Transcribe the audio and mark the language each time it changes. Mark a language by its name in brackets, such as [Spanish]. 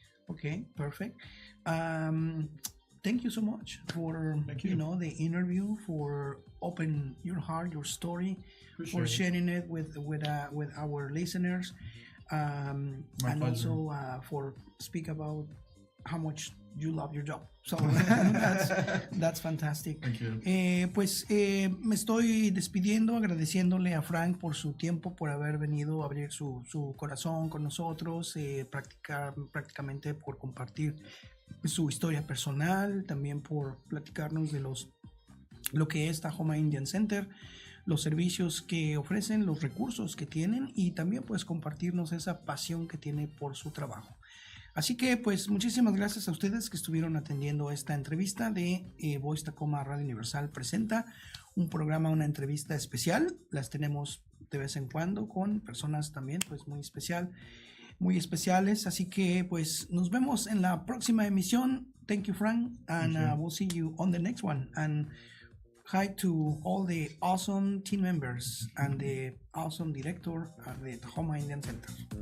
[English] Okay, perfect. Thank you so much for you know, the interview, for opening your heart, your story, for sharing it with our listeners, and pleasure. Also for speak about how much you love your job. So that's fantastic. Thank you. [Spanish] Pues me estoy despidiendo, agradeciéndole a Frank por su tiempo, por haber venido a abrir su corazón con nosotros, prácticamente por compartir su historia personal, también por platicarnos de lo que es Tahoma Indian Center, los servicios que ofrecen, los recursos que tienen, y también pues compartirnos esa pasión que tiene por su trabajo. Así que pues muchísimas gracias a ustedes que estuvieron atendiendo esta entrevista de Tacoma Radio Universal presenta, un programa, una entrevista especial. Las tenemos de vez en cuando con personas también pues muy especiales. Así que pues nos vemos en la próxima emisión. [English] Thank you, Frank, and we'll see you on the next one. And hi to all the awesome team members and the awesome director at the Tahoma Indian Center.